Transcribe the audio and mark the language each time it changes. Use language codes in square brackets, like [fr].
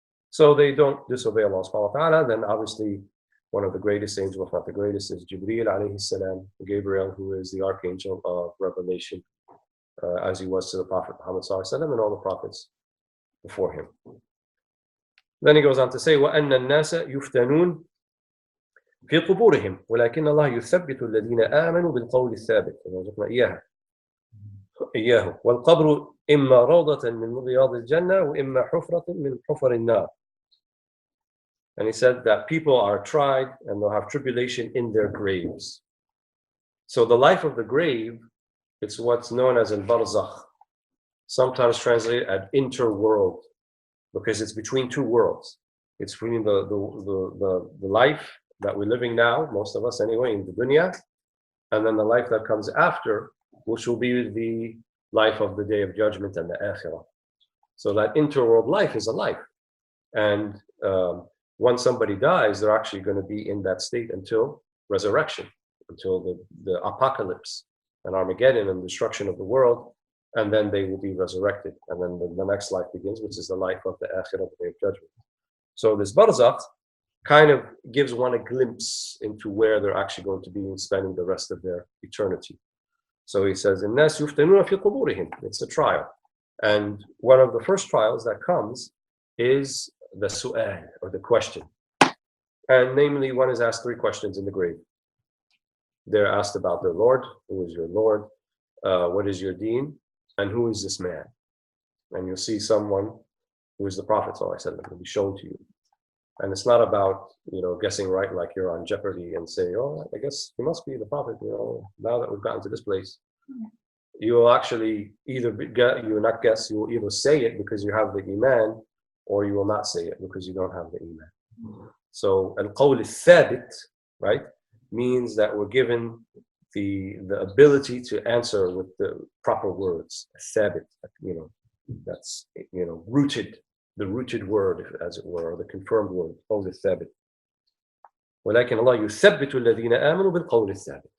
[en] So they don't disobey Allah subhanahu wa ta'ala. Then obviously one of the greatest angels, if not the greatest, is Jibreel alayhi salam, Gabriel, who is the archangel of revelation, as he was to the Prophet Muhammad sallallahu alaihi wasallam and all the prophets before him. Then he goes on to say, [ar] وَأَنَّ النَّاسَ يُفْتَنُونَ في قبورهم ولكن الله يثبت الذين آمنوا بالقول الثابت إياه والقبر إما روضة من رياض الجنة وإما حفرة من حفر النار. [en] And he said that people are tried and they'll have tribulation in their graves. So the life of the grave, it's what's known as al-barzakh, sometimes translated as interworld, because it's between two worlds. It's between the life that we're living now, most of us anyway, in the dunya, and then the life that comes after, which will be the life of the Day of Judgment and the Akhirah. So that interworld life is a life. And once somebody dies, they're actually going to be in that state until resurrection, until the apocalypse and Armageddon and destruction of the world, and then they will be resurrected. And then the next life begins, which is the life of the Akhirah, the Day of Judgment. So this barzakh kind of gives one a glimpse into where they're actually going to be spending the rest of their eternity. So he says, [ar] الناس يفتنون في قبورهم. [en] It's a trial. And one of the first trials that comes is the su'al, or the question. And namely, one is asked 3 questions in the grave. They're asked about their Lord, who is your Lord, what is your deen, and who is this man? And you'll see someone who is the Prophet ﷺ will be shown to you. And it's not about, guessing right like you're on Jeopardy and say, oh, I guess he must be the Prophet, now that we've gotten to this place. You will actually either you will not guess, you will either say it because you have the Iman, or you will not say it because you don't have the Iman. So al-qawl al-thabit, right, means that we're given the ability to answer with the proper words. Thabit, that's rooted. The rooted word, as it were, or the confirmed word, qawl al-thabit. [ar] ولكن الله يثبت الذين آمنوا بالقول الثابت.